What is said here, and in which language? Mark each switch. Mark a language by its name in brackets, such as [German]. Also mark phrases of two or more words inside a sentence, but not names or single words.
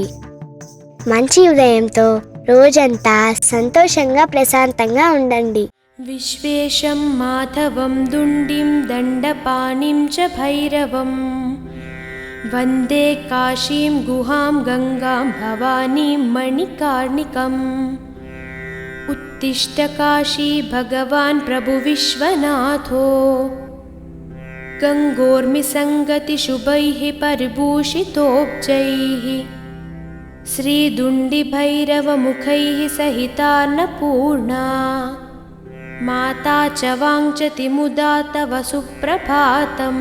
[Telugu] మంచి ఉదయంతో రోజంతా సంతోషంగా ప్రశాంతంగా ఉండండి. [Sanskrit] విశ్వేశం మాధవం దుండిం దండపాణిం చ భైరవం వందే కాశీం గుహాం గంగాం భవానీం మణికర్ణికం. उत्तिष्ठ काशी भगवान् प्रभु विश्वनाथो गङ्गोर्मिसङ्गतिशुभैः परिभूषितोब्जैः श्रीदुण्डिभैरवमुखैः सहितान्नपूर्णा माता च वाञ्छति मुदा तव सुप्रभातम्.